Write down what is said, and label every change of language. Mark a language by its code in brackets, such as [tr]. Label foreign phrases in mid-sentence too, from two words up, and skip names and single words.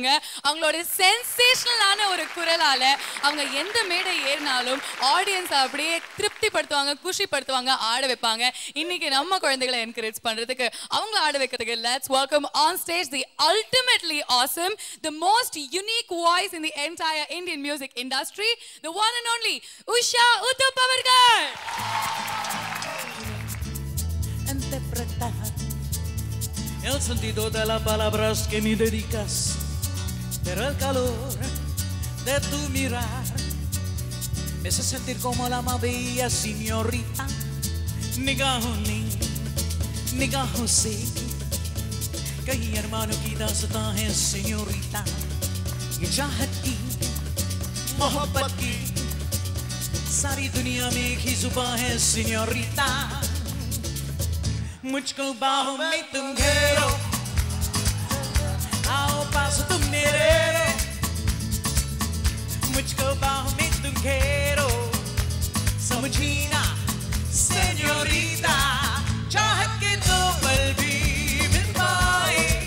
[ta] அவங்களோட சென்சேஷனலான ஒரு குரலால அவங்க எந்த மேடை ஏறினாலும் ஆடியன்ஸ் அப்படியே திருப்திப்படுத்துவாங்க, குஷிப்படுத்துவாங்க, ஆட வைப்பாங்க. இன்னைக்கு நம்ம குழந்தைகளை என்கரேஜ் பண்றதுக்கு அவங்களை ஆட வைக்கிறதுக்கு [en] let's welcome on stage the ultimately awesome, the most unique voice in the entire Indian music industry, the one and only Usha Uthup அவர்கள். [es] Interpretar el sentido de las palabras que me dedicas, pero el calor de tu mirar me hace sentir como la más bella señorita. [hi] निगाहों ने, निगाहों से, कई अरमानों की दास्तां है सिन्योरिटा ये चाहत की मोहब्बत की सारी दुनिया में एक ही जुबान है सिन्योरिटा मुझको बाहों में तुम घेरो आओ पास तुम मेरे मुझको बाहों में तुम घेरो समझी ना सिन्योरिटा चाहत के दो पल भी मिल पाए